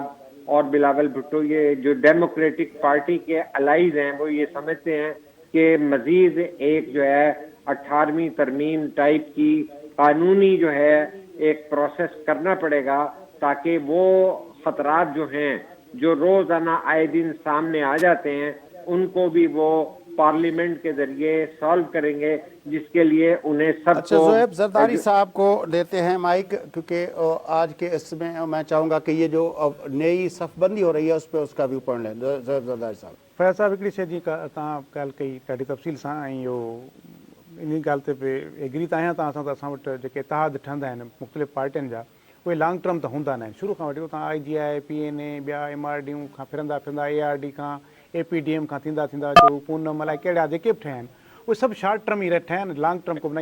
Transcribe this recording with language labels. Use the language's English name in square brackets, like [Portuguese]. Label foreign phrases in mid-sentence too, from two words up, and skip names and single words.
[Urdu] اور بلاول بھٹو یہ جو [English] ڈیموکریٹک پارٹی [Urdu] کے الائز ہیں وہ یہ سمجھتے ہیں کہ مزید ایک جو ہے 18ویں ترمیم ٹائپ کی قانونی جو ہے ایک پروسیس کرنا پڑے گا تاکہ وہ خطرات جو ہیں جو روزانہ آئے دن سامنے آ جاتے ہیں ان کو بھی وہ پارلیمنٹ کے ذریعے سالو کریں گے, جس کے لیے انہیں سب کو. اچھا زہیب زرداری صاحب کو دیتے ہیں مائک, کیونکہ آج کے اس میں چاہوں گا کہ یہ جو نئی صف بندی ہو رہی ہے اس پہ اس کا [English] ویو پوائنٹ [Urdu] لیں. زہیب زرداری صاحب. [Sindhi] فیاض صاحب هڪڙي شيءِ جي توهان ڳالهه ڪئي ڏاڍي تفصيل سان، ۽ اهو ان ڳالهه تي به ايگري ته آهيان توهان سان. ته اسان وٽ جيڪي اتحاد ٺهندا آهن مختلف پارٽين جا اهي [English] long term [Sindhi] ته هوندا نه آهن. شروع کان وٺي توهان IGI، PNA، ٻيا MRDيون کان ڦرندا ARD کان APDM کان ٿيندا چئو پونم الائي ڪهڙا جيڪي به ٺهيا آهن اهي سڀ [English] short term [Sindhi] ئي ٺهيا آهن, [English] long term [Sindhi] ڪو به نه.